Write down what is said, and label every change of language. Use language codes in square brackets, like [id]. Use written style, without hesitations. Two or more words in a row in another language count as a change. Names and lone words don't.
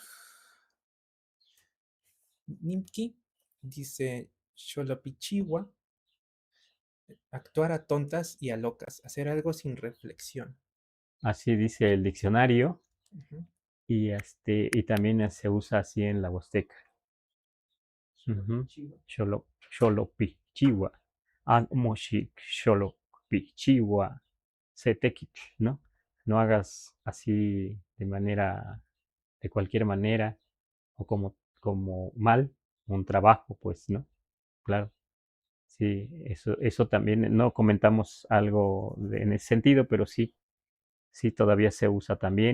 [es] Nimki dice: Xolopichihua, actuar a tontas y a locas, hacer algo sin reflexión. así dice el diccionario, Ujú. y también se usa así en la Huasteca. Ujú. Xolopichihua. [nah] Xolopichiwa. Moshik, Xolopichiwa. [es] Setekich, ¿no? No hagas así de manera, de cualquier manera, o como mal, un trabajo, pues, ¿no? Claro. Sí, eso también, no comentamos algo en ese sentido, pero sí, sí todavía se usa también.